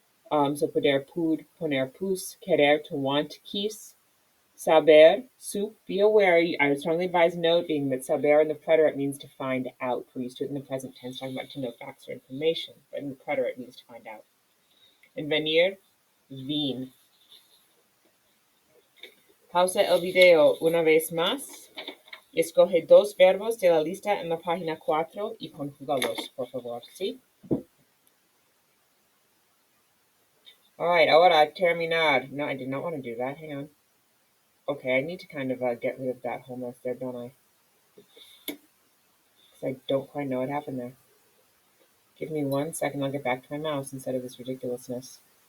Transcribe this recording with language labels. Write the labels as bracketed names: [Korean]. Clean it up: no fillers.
[Spanish] So poder pud, poner pus. Querer, [English] to want, [Spanish] quis. Saber, soup, be aware. [English] I would strongly advise noting that saber in the preterite means to find out. We're used to it in the present tense, talking about to know facts or information, but in the preterite it means to find out. And venir, vin. [Spanish] Pausa el video una vez más. Escoge dos verbos de la lista en la página 4 y conjúgalos, por favor, ¿sí? [English] All right, [Spanish] ahora terminar. [English] No, I did not want to do that. Hang on. Okay, I need to kind of get rid of that whole mess there, don't I? Because I don't quite know what happened there. Give me 1 second, I'll get back to my mouse instead of this ridiculousness.